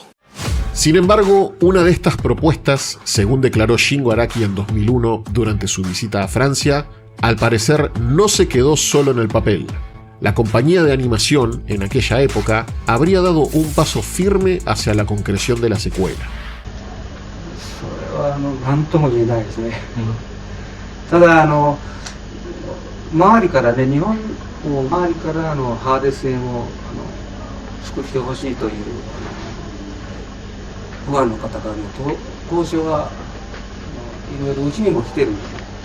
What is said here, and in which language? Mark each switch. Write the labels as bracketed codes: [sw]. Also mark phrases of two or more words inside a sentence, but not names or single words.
[es] Sin embargo, una de estas propuestas, según declaró Shingo Araki en 2001 durante su visita a Francia, al parecer no se quedó solo en el papel. La compañía de animación, en aquella época, habría dado un paso firme hacia la concreción de la secuela. [ja] それは何とも言えないですね。ただ周りからね、日本を周りからハーデス戦を作ってほしいというファンの方からの交渉はいろいろうちにも来てるんです。